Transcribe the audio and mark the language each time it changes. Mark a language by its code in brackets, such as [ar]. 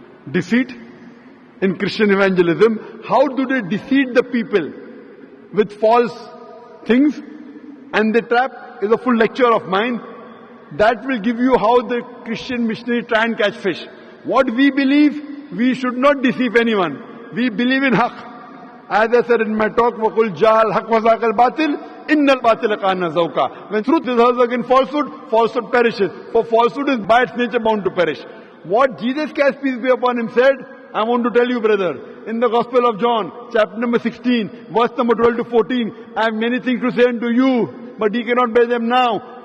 [en] Deceit in Christian evangelism. How do they deceive the people with false things? And they trap is a full lecture of mine. That will give you how the Christian missionary try and catch fish. What we believe, we should not deceive anyone. We believe in haqq. As I said in my talk, [ar] وَقُلْ جَاءَ الْحَقُّ وَزَاقَ الْبَاطِلِ إِنَّ الْبَاطِلَ كَانَ زَوْقًا. [en] When truth is heard against falsehood, falsehood perishes. For falsehood is by its nature bound to perish. What Jesus Christ, peace be upon him, said, I want to tell you, brother, in the Gospel of John, chapter number 16, verse number 12 to 14, I have many things to say unto you, but ye cannot bear them now.